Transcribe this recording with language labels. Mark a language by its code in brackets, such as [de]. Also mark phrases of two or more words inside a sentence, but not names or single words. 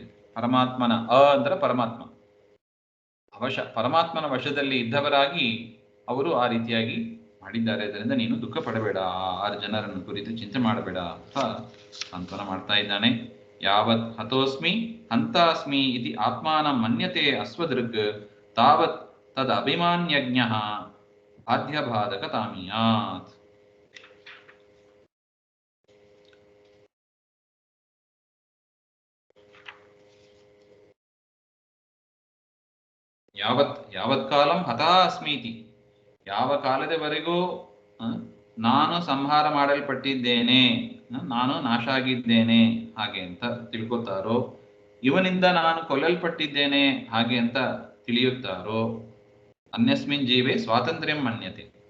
[kn] ಪರಮಾತ್ಮನ ಅಂದ್ರೆ ಪರಮಾತ್ಮ, ಪರಮಾತ್ಮನ ವಶದಲ್ಲಿ ಇದ್ದವರಾಗಿ ಅವರು ಆ ರೀತಿಯಾಗಿ ಮಾಡಿದ್ದಾರೆ. ಅದರಿಂದ ನೀನು ದುಃಖ ಪಡಬೇಡ, ಆ 6 ಜನರನ್ನು ಕುರಿತು ಚಿಂತೆ ಮಾಡಬೇಡ ಅಂತ ಸಾಂತ್ವನ ಮಾಡ್ತಾ ಇದ್ದಾನೆ. [sa] ಯಾವತ್ ಹತೋಸ್ಮಿ ಹಂತಾಸ್ಮಿ ಇತಿ ಆತ್ಮಾನ ಮನ್ಯತೆ ಅಸ್ವದೃಗ್ ತಾವತ್ ತದ್ ಅಭಿಮಾನ್ಯಜ್ಞ ಬಾಧ್ಯಬಾಧಕ ತಾಮಿಯಾತ್. ಯಾವತ್ ಕಾಲಂ ಹತಃ ಅಸ್ಮೀತಿ, [kn] ಯಾವ ಕಾಲದವರೆಗೂ ನಾನು ಸಂಹಾರ ಮಾಡಲ್ಪಟ್ಟಿದ್ದೇನೆ, ನಾನು ನಾಶ ಆಗಿದ್ದೇನೆ ಹಾಗೆ ಅಂತ ತಿಳ್ಕೊತಾರೋ, ಇವನಿಂದ ನಾನು ಕೊಲ್ಲಲ್ಪಟ್ಟಿದ್ದೇನೆ ಹಾಗೆ ಅಂತ ತಿಳಿಯುತ್ತಾರೋ, [sa] ಅನ್ಯಸ್ಮಿನ್ ಜೀವೇ ಸ್ವಾತಂತ್ರ್ಯಂ ಮನ್ಯತೆ.